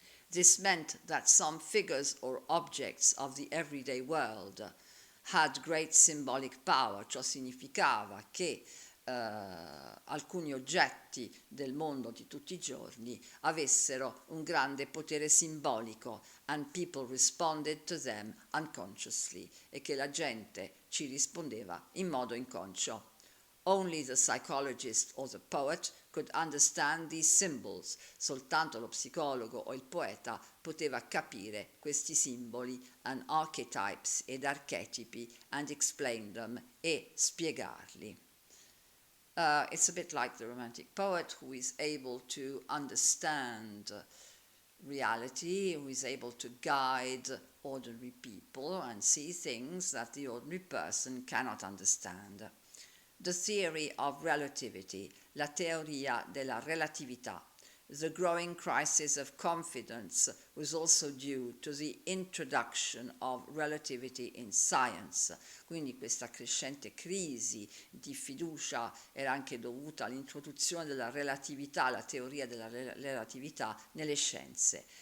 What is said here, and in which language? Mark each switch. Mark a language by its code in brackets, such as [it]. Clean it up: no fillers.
[en] This meant that some figures or objects of the everyday world had great symbolic power, [it] ciò significava che alcuni oggetti del mondo di tutti i giorni avessero un grande potere simbolico, [en] and people responded to them unconsciously, [it] e che la gente ci rispondeva in modo inconscio. [en] Only the psychologist or the poet could understand these symbols. [it] Soltanto lo psicologo o il poeta poteva capire questi simboli [en] and archetypes [it] ed archetipi [en] and explain them [it] e spiegarli. [en] It's a bit like the romantic poet who is able to understand reality, who is able to guide ordinary people and see things that the ordinary person cannot understand. The theory of relativity, [it] la teoria della relatività. [en] The growing crisis of confidence was also due to the introduction of relativity in science. [it] Quindi questa crescente crisi di fiducia era anche dovuta all'introduzione della relatività, la teoria della relatività nelle scienze.